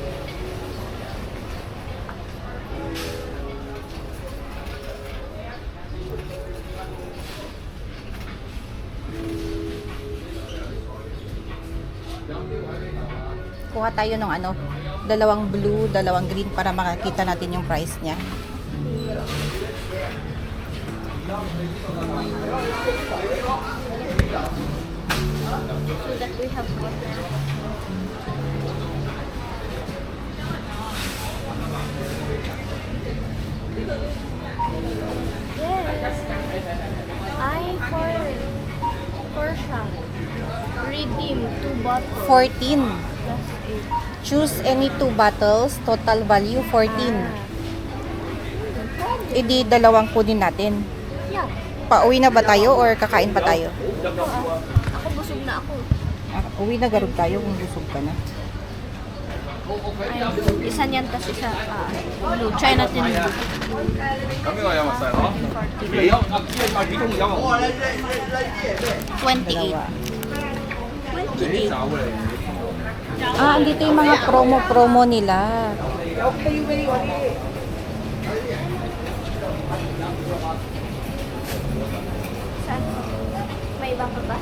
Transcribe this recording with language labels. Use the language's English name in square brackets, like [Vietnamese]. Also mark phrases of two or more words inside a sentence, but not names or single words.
[Filipino] Kuha tayo ng ano, dalawang blue, dalawang green para makakita natin yung price niya. [English] So that we have water. Yes. I for shop. Redeem 2 bottles. 14. Plus 8. Choose any 2 bottles, total value 14. [Filipino] Idi dalawang kunin natin. [English] Yeah. [Filipino] Pauwi na ba tayo or kakain pa tayo? Ako busog na ako. Uwi na garod tayo kung busog ka na. Ay, isa niyan tas isa blue. Try natin blue. [Cantonese] 咁呢個有冇細佬？你有啊？幾公有冇？ 28. [Filipino] Dalawa. 28. Ah, andito yung mga promo nila. Saan? May iba pa ba?